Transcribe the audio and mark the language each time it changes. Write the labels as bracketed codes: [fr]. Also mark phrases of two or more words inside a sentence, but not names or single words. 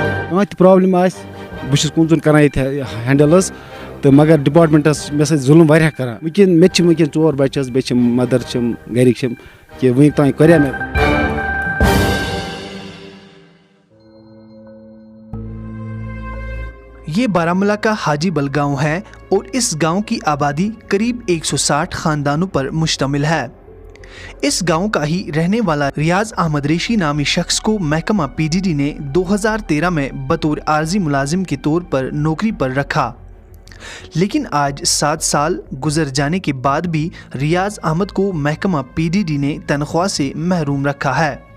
[ks] کانٛہہ تہِ پرٛابلِم آسہِ بہٕ چھُس کُن زوٚن کَران ییٚتہِ ہینڈل حظ تہٕ مگر ڈِپاٹمنٹَس مےٚ سۭتۍ ظُلم واریاہ کَران وٕنکٮ۪ن مےٚ تہِ چھِ وٕنکٮ۪ن 4 بَچہِ حظ بیٚیہِ چھِم مَدَر چھِم گَرِکۍ چھِم کہِ وٕنیُک تام کوٚریٛا مےٚ. [ur] یہ بارہمولہ کا حاجی بل گاؤں ہے اور اس گاؤں کی آبادی قریب 160 خاندانوں پر مشتمل ہے. اس گاؤں کا ہی رہنے والا ریاض احمد ریشی نامی شخص کو محکمہ پی ڈی ڈی نے 2013 میں بطور عارضی ملازم کے طور پر نوکری پر رکھا، لیکن آج 7 سال گزر جانے کے بعد بھی ریاض احمد کو محکمہ پی ڈی ڈی نے تنخواہ سے محروم رکھا ہے.